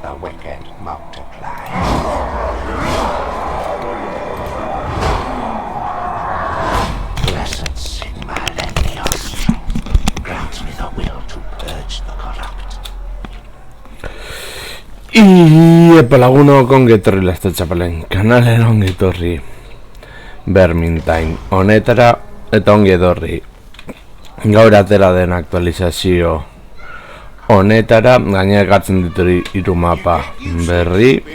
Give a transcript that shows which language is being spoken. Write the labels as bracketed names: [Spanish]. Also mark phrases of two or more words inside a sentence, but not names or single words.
[English] wicked multiply. Blessed Sigma Lendios, grant me the will to purge the corrupt. [Basque] Epa lagunok ongi etorri Laster Txapelen kanalen ongi etorri Vermintide honetara eta ongi etorri gaur atera den aktualizazio honetara gainera ekartzen dituri 3 mapa berri